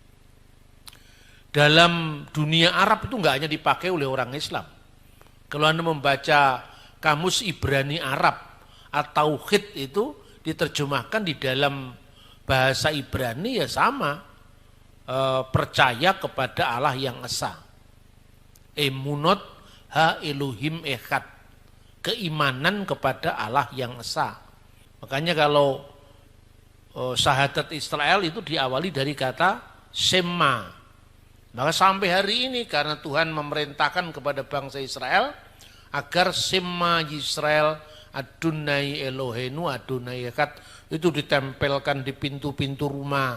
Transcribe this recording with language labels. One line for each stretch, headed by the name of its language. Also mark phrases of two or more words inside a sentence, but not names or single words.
Indonesian: Dalam dunia Arab itu enggak hanya dipakai oleh orang Islam. Kalau Anda membaca kamus Ibrani Arab, at-tauhid itu diterjemahkan di dalam bahasa Ibrani ya sama, percaya kepada Allah yang esa.
Hebrew: אמונות ה אלהים אחד,
Indonesian: keimanan kepada Allah yang esa. Makanya kalau syahadat Israel itu diawali dari kata Shema. Maka sampai hari ini karena Tuhan memerintahkan kepada bangsa Israel agar
Hebrew: שמע ישראל אדני אלהינו אדני אחד
Indonesian: itu ditempelkan di pintu-pintu rumah.